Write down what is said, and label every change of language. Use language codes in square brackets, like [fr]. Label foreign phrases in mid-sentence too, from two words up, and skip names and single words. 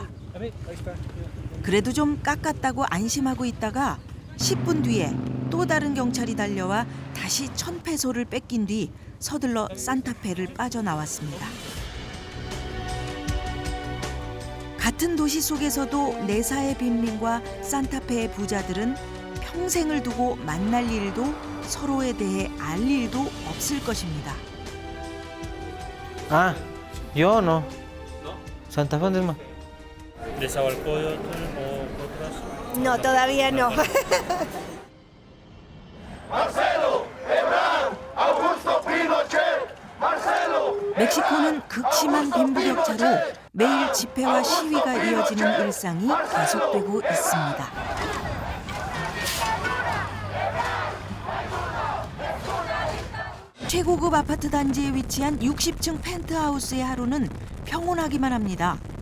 [ko] 그래도 좀 깎았다고 안심하고 있다가 10분 뒤에 또 다른 경찰이 달려와 다시 1,000페소를 뺏긴 뒤 서둘러 산타페를 빠져나왔습니다. 같은 도시 속에서도 내사의 빈민과 산타페의 부자들은 평생을 두고 만날 일도 서로에 대해 알 일도 없을 것입니다. [es] Ah, yo no. Santa Fe, ¿dónde es más? ¿Nezahualcóyotl o otras? No, todavía no. [ko] 멕시코는 극심한 빈부격차로 매일 집회와 시위가 이어지는 일상이 계속되고 있습니다. 최고급 아파트 단지에 위치한 60층 펜트하우스의 하루는 평온하기만 합니다.